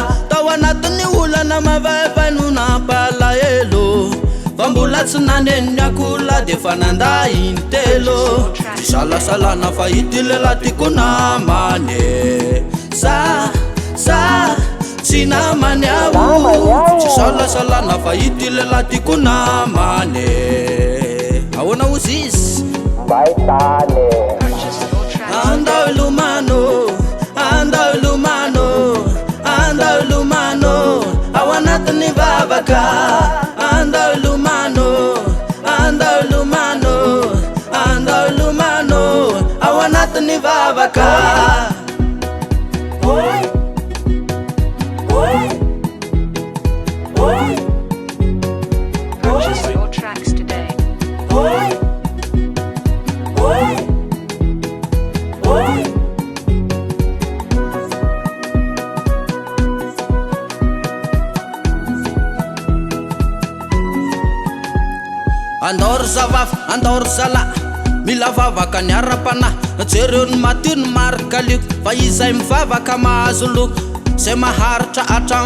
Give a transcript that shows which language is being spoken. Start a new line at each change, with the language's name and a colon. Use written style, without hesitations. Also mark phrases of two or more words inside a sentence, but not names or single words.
Malagasy: tao anatin'ny olana mavaivay no nampalahelo fa mbola tsy naneniny akola de fa nanday intelo tsy salasalana fa ity lehilahy tiako namane sa tsy namany ao tsy salasalana fa ity lehilahy tiako namane ahoana ozy izy
English: Purchase your tracks.
Malagasy: andao ilomano andao ilomano andao ilomano ao anatin'ny vavaka andao ilomano andao ilomano andao ilomano ao anatin'ny vavaka
English: Purchase your tracks today.
Malagasy: andao ry zavavy andao ry zala mila vavaka ny ara-panahy jereo ny matio ny marikaliko fa izay mivavaka mahazo loko zay maharitra hatramin'ny